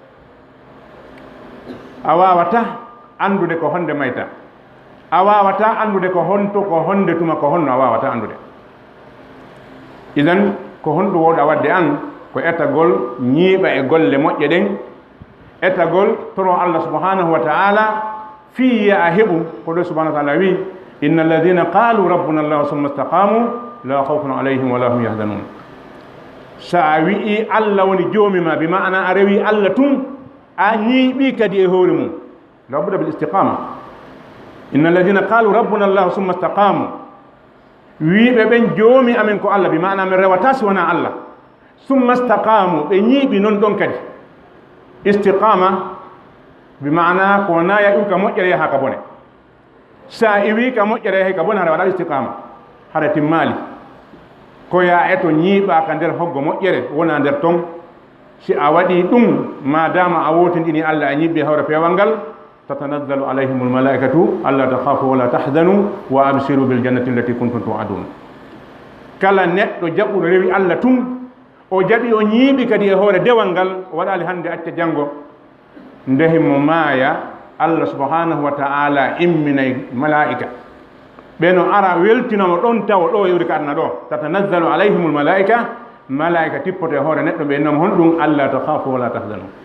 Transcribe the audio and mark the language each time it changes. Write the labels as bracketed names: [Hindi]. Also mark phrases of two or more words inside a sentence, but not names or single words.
[Fula] a waawata anndude ko honde mayta a waawata anndude ko honde tuma ko honno a waawata anndude idan ko honɗum wowɗa wadde an ko etagol ñiiɓa e golle moƴƴe ɗen etagol toro Allah [Arabic] سبحانه وتعالى [Fula] fiya a heɓu ko ɗo [Arabic] سبحانه وتعالى [Fula] wi inna [Arabic] الذين قالوا ربنا الله ثم استقاموا لا خوف عليهم ولا هم يحزنون [Fula] sa a wi'i Allah woni joomima [Arabic] بمعنى [Fula] a rewi Allah tun a ñiiɓi kadi e hoore mum labudda [Arabic] بالاستقامة إن الذين قالوا ربنا الله ثم استقاموا [Fula] wiiɓe ɓen joomi amen ko Allah [Arabic] بمعنى [Fula] min rewata si wona Allah [Arabic] ثم استقاموا [Fula] ɓe ñiiɓi non ɗon kadi istiqama [Arabic] بمعنى [Fula] ko wona yahi ka moƴƴere yaha ka bone sa iwi ka moƴƴere yahi ka bone hara waɗa istiqama hara timmali ko ya eto ñiiɓa ka nder hoggo moƴƴere wona nder ton si a waɗi ɗum madama a wotindini Allah a ñiɓɓi hawre pewal ngal [Arabic] تتنزل عليهم الملائكة ألا تخافوا ولا تحزنوا وأبشروا بالجنة التي كنتم توعدون [Fula] kala neɗɗo jaɓɓuɗo rewi Allah tun o jaɓi o ñiiɓi kadi e hoore dewal ngal o waɗali hannde acca janngo ndehi mo maaya Allah [Arabic] سبحانه وتعالى [Fula] imminay malaika ɓeno ara weltinomo ɗon taw ɗo yewri ka aduna ɗo [Arabic] تتنزل عليهم الملائكة [Fula] tippoto e hoore neɗɗo ɓe innoma honɗum [Arabic] ألا تخافوا ولا تحزنوا